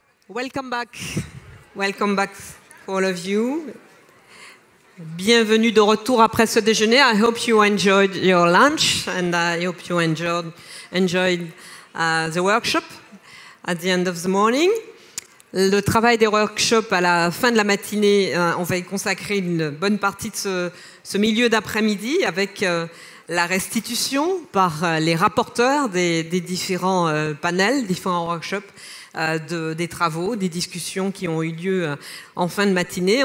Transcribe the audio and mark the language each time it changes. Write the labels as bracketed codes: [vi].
[en] Welcome back for all of you. [fr] Bienvenue de retour après ce déjeuner. [en] I hope you enjoyed your lunch and I hope you enjoyed the workshop at the end of the morning. [fr] Le travail des workshops à la fin de la matinée, on va y consacrer une bonne partie de ce milieu d'après-midi avec la restitution par les rapporteurs des différents panels, différents workshops, des travaux, des discussions qui ont eu lieu en fin de matinée.